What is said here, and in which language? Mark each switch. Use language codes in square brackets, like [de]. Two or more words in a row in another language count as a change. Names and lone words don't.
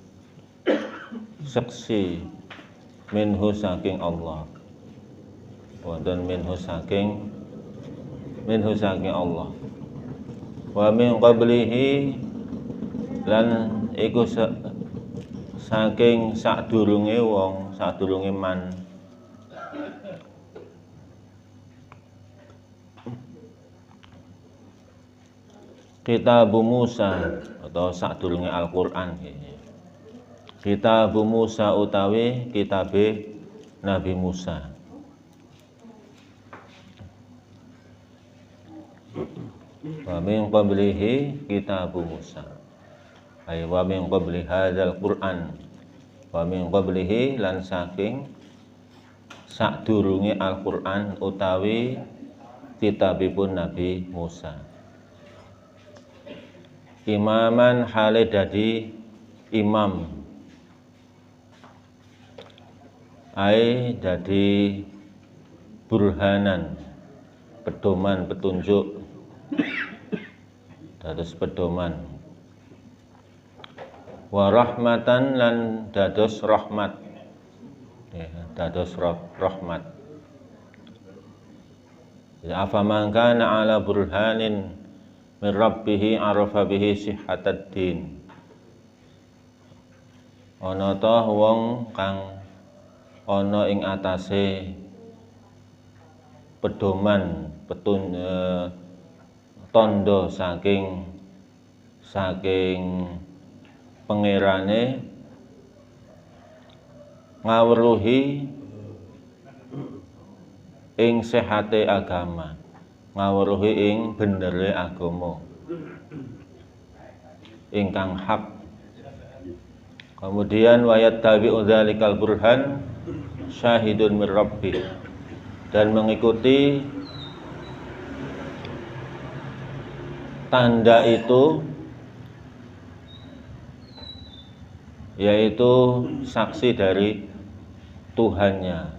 [jv] saksi minhu saking Allah, wonten minhu saking Allah, [ar] ومن قبله [jv] lan iku saking sadurunge wong, sadurunge man [ar] كتاب موسى [jv] atau sadurunge Al-Qur'an. [ar] كتاب موسى [jv] utawi kitabe Nabi Musa. [ar] ومن قبله كتاب موسى. أي ومن قبل هذا القرآن. ومن قبله [jv] lan saking sadurunge Al-Qur'an utawi kitabipun Nabi Musa. Imaman hale dadi imam, ai dadi burhanan, pedoman, petunjuk, dados pedoman. [ar] ورحمة [jv] lan dados rahmat, ya, dados rahmat. [ar] Ya, أفمن كان على برهان من ربه عرف به صحة الدين. [jv] Ana ta wong kang ana ing atase pedoman, tondo saking pangerane ngawruhi ing sehate agama, ngawruhi ing benere agama ingkang hak. [id] Kemudian [ar] ويتبع ذلك البرهان شاهد من ربه, [id] dan mengikuti tanda itu yaitu saksi dari Tuhannya.